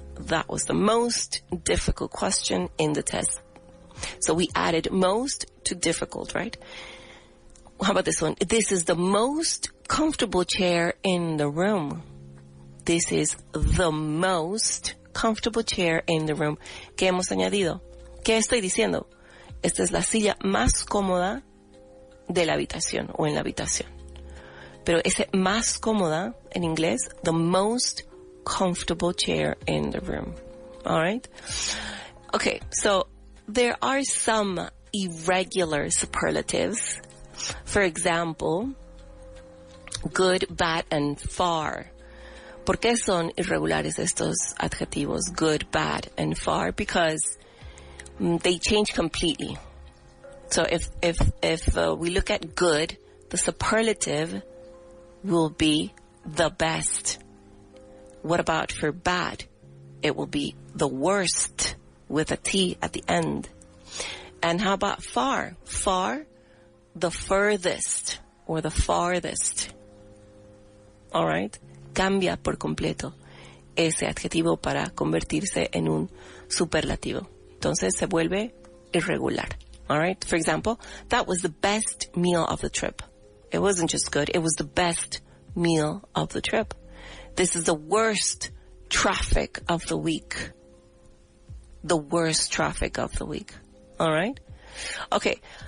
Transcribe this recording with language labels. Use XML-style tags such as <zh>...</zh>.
<en>That was the most difficult question in the test. So we added most to difficult, right? How about this one? This is the most comfortable chair in the room. This is the most comfortable chair in the room.</en> <es>¿Qué hemos añadido? ¿Qué estoy diciendo? Esta es la silla más cómoda de la habitación o en la habitación. Pero ese más cómoda en inglés,</es> <en>the most comfortable chair in the room. All right? Okay, so there are some irregular superlatives. For example, good, bad, and far.</en> <es>¿Por qué son irregulares estos adjetivos,</es> <en>good, bad, and far? Because they change completely. So if we look at good, the superlative will be the best. What about for bad? It will be the worst with a T at the end. And how about far? Far, the furthest or the farthest. All right?</en> <es>Cambia por completo ese adjetivo para convertirse en un superlativo. Entonces se vuelve irregular.</es> <en>All right? For example, that was the best meal of the trip. It wasn't just good, it was the best meal of the trip. This is the worst traffic of the week. The worst traffic of the week. All right? Okay.</en>